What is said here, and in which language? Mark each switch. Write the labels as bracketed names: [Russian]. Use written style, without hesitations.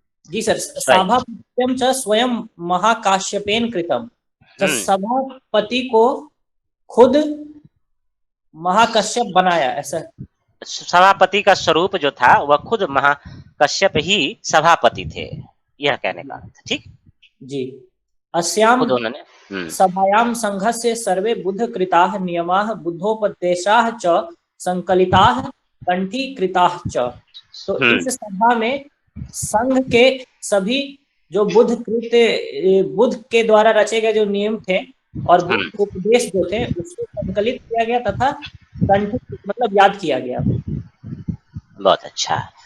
[Sanskrit] जी सर। सभापत्यम च स्वयं महाकाश्यपेन कृतम। [Hindi] सभापति को खुद महाकश्यप बनाया। ऐसा सभापति का स्वरूप जो था वह खुद महाकश्यप ही सभापति थे, यह कहने का अर्थ। ठीक [Sanskrit] जी। अस्याम [Hindi] उन्होंने [Sanskrit] सभायाम संघस्य सर्वे बुद्ध कृताः नियमाः बुद्धोपदेशाः च संकलिताः कंठीकृताः च। [Hindi] तो इस सभा में संघ के सभी जो बुद्ध के द्वारा रचे गए जो नियम थे और बुद्ध उपदेश जो थे उसको संकलित किया गया तथा कंठित मतलब याद किया गया। बहुत अच्छा।